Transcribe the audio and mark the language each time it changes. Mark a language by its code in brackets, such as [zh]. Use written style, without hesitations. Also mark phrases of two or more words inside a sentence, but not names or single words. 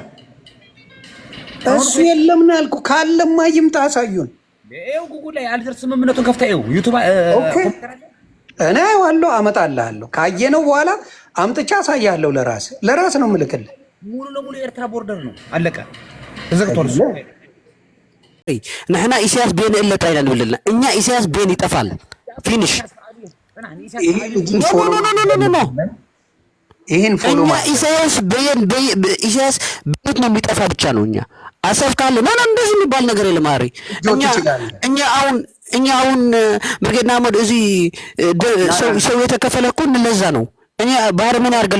[am] እሱ የለም ነው ያልኩህ። ካለማ ይምጣ አሳዩን። ጉጉል ላይ አልጀርስ ስምምነቱን ከፍተህ ዩቱብ እኔ ዋለው አመጣልሃለሁ። ካየነው በኋላ አምጥቻ አሳያለሁ። ለራስ ነው የምልክልህ። ሙሉ ለሙሉ የኤርትራ ቦርደር ነው። አለቀ። ተዘግቷል። [ti] ንሕና ኢሳያስ ቤን እለጣ ኢና ንብልልና [am] እኛ ኢሳያስ ቤን ይጠፋል። [ti] ፊኒሽ። [am] ይህን ፎሎ ኢሳያስ ቤት ነው የሚጠፋ ብቻ ነው። እኛ አሰብ ካለ እንደዚህ የሚባል ነገር የለም። ማሪ እኛ አሁን ብርጌድና አህመድ እዚህ ሰው የተከፈለ እኮ ለዛ ነው። እኛ ባህር ምን ያርግልኝ?